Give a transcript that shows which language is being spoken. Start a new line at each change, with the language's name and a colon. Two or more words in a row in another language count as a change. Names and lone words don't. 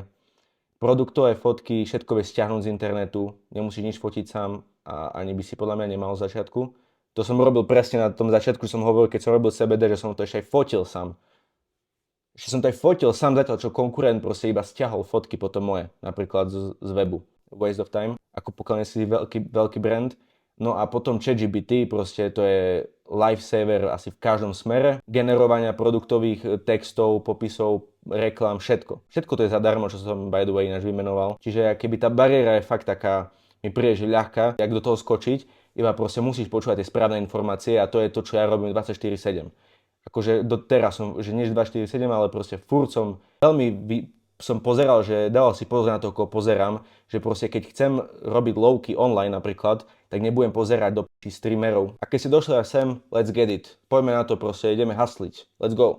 Slovak: Produktové fotky, všetko vieš stiahnuť z internetu, nemusíš nič fotiť sám a ani by si podľa mňa nemal z začiatku. To som robil presne na tom začiatku, som hovoril, keď som robil CBD, že som to ešte aj fotil sám. Ešte som to aj fotil sám zatiaľ, čo konkurent proste iba stiahol fotky potom moje, napríklad z webu.
English: Waste of time,
Slovak: ako pokiaľ si veľký brand. No a potom ChatGPT, proste to je lifesaver asi v každom smere. Generovania produktových textov, popisov, reklám, všetko. Všetko to je zadarmo, čo som
English: by the way
Slovak: ináč vymenoval. Čiže keby tá bariéra je fakt taká, mi príde, že ľahká, jak do toho skočiť, iba proste musíš počúvať tie správne informácie a to je to, čo ja robím 24/7. Akože doteraz som, že nie 24/7, ale proste furt som som pozeral, že dával si pozor na to, koho pozerám, že proste keď chcem robiť
English: lowkey online
Slovak: napríklad, tak nebudem pozerať do streamerov. A keď si došli až sem,
English: let's get it.
Slovak: Poďme na to proste, ideme hasliť.
English: Let's go.